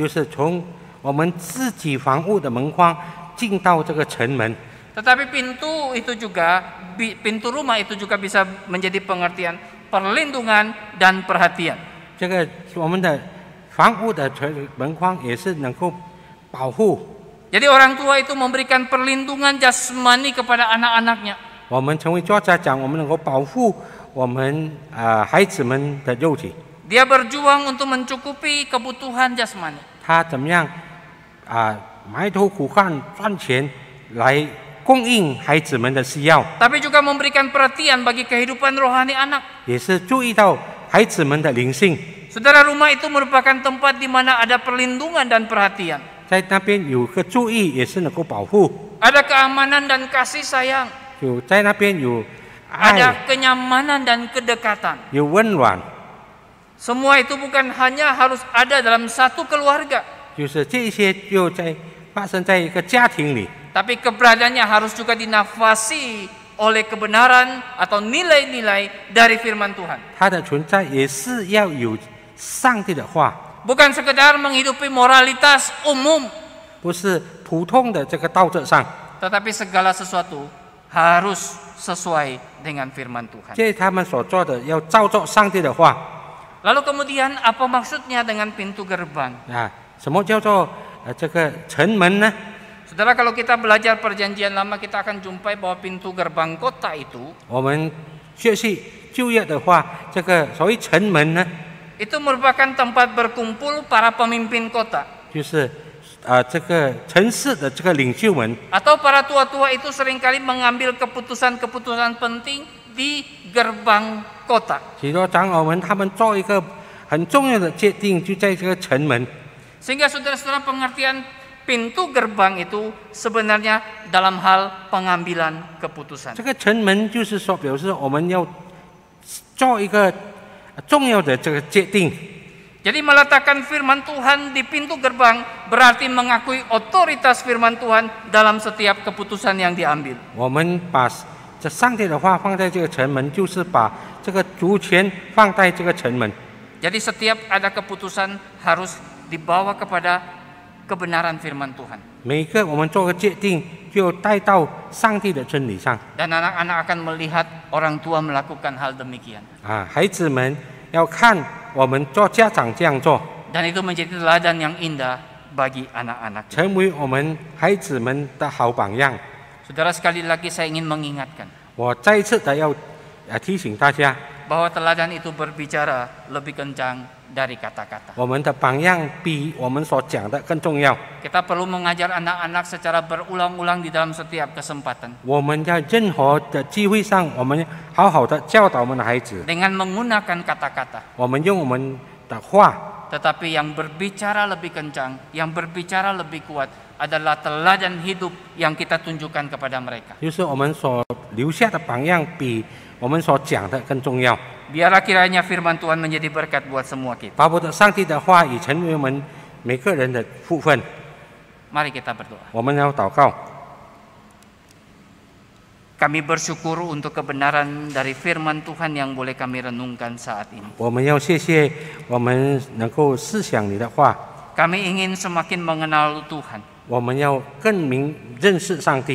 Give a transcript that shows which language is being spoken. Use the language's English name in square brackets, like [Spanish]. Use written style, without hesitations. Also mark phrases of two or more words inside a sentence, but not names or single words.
[Chinese] 就是从我们自己房屋的门框进到这个城门。 [Indonesian] Tetapi pintu rumah itu juga bisa menjadi pengertian perlindungan dan perhatian. [Chinese] 这个我们的房屋的门框也是能够保护。 [Indonesian] Jadi orang tua itu memberikan perlindungan jasmani kepada anak-anaknya. [Chinese] 我们成为做家长，我们能够保护我们孩子们的肉体。 [Indonesian] Dia berjuang untuk mencukupi kebutuhan jasmani. [Chinese] 他怎么样埋头苦干赚钱来供应孩子们的需要， [Indonesian] Tapi juga memberikan perhatian bagi kehidupan rohani anak. [Chinese] 也是注意到孩子们的灵性。 [Indonesian] Saudara, rumah itu merupakan tempat di mana ada perlindungan dan perhatian. [Chinese] 在那边有个注意，也是能够保护。 [Indonesian] Ada keamanan dan kasih sayang. [Chinese] 有在那边有爱， [Indonesian] Ada kenyamanan dan kedekatan. [Chinese] 有温暖， [Indonesian] Semua itu bukan hanya harus ada dalam satu keluarga, [Chinese] 就是这一些就在发生在一个家庭里。 [Indonesian] tapi keberadaannya harus juga dinafasi oleh kebenaran atau nilai-nilai dari firman Tuhan. [Chinese] 它的存在也是要有上帝的话， [Indonesian] Bukan sekedar menghidupi moralitas umum, [Chinese] 不是普通的这个道德上， [Indonesian] tetapi segala sesuatu harus sesuai dengan firman Tuhan. [Chinese] 这他们所做的要照着上帝的话 [Indonesian] Lalu kemudian apa maksudnya dengan pintu gerbang? [Chinese] 啊。什么叫做这个城门呢？ [Indonesian] Saudara, kalau kita belajar perjanjian lama, kita akan jumpai bahwa pintu gerbang kota itu [Chinese] 我们学习旧约的话，这个所谓城门呢， [Indonesian] itu merupakan tempat berkumpul para pemimpin kota. [Chinese] 就是这个城市的这个领袖们， [Indonesian] Atau para tua-tua itu seringkali mengambil keputusan-keputusan penting di gerbang kota. [Chinese] 许多长老们他们做一个很重要的决定，就在这个城门。 [Indonesian] Sehingga saudara-saudara, pengertian pintu gerbang itu sebenarnya dalam hal pengambilan keputusan. [Chinese] 这个城门就是说，表示我们要做一个重要的这个决定。 [Indonesian] Jadi meletakkan firman Tuhan di pintu gerbang berarti mengakui otoritas firman Tuhan dalam setiap keputusan yang diambil. [Chinese] 我们把这上帝的话放在这个城门，就是把这个主权放在这个城门。 [Indonesian] Jadi setiap ada keputusan harus dibawa kepada kebenaran firman Tuhan. [Chinese] 每个我们做个决定，就带到上帝的真理上。 [Indonesian] Dan anak-anak akan melihat orang tua melakukan hal demikian. [Chinese] 孩子们要看我们做家长这样做， [Indonesian] Dan itu menjadi teladan yang indah bagi anak-anak. [Chinese] 成为我们孩子们的好榜样。 [Indonesian] Saudara, sekali lagi saya ingin mengingatkan [Chinese] 我再一次的要提醒大家， [Indonesian] bahwa teladan itu berbicara lebih kencang dari kata-kata. [Chinese] 我们的榜样比我们所讲的更重要。 [Indonesian] Kita perlu mengajar anak-anak secara berulang-ulang di dalam setiap kesempatan [Chinese] 我们在任何的机会上，我们好好的教导我们的孩子， [Indonesian] dengan menggunakan kata-kata. [Chinese] 我们用我们的话。 [Indonesian] Tetapi yang berbicara lebih kencang, yang berbicara lebih kuat adalah teladan hidup yang kita tunjukkan kepada mereka. [Chinese] 就是我们所留下的榜样比我们所讲的更重要。 [Indonesian] Biarlah kiranya firman Tuhan menjadi berkat buat semua kita. [Chinese] 巴不得上帝的话语成为我们每个人的福分。 [Indonesian] Mari kita berdoa. [Chinese] 我们要祷告。 [Indonesian] Kami bersyukur untuk kebenaran dari firman Tuhan yang boleh kami renungkan saat ini. [Chinese] 我们要谢谢我们能够思想你的话， [Indonesian] Kami ingin semakin mengenal Tuhan. [Chinese] 我们要更认识上帝，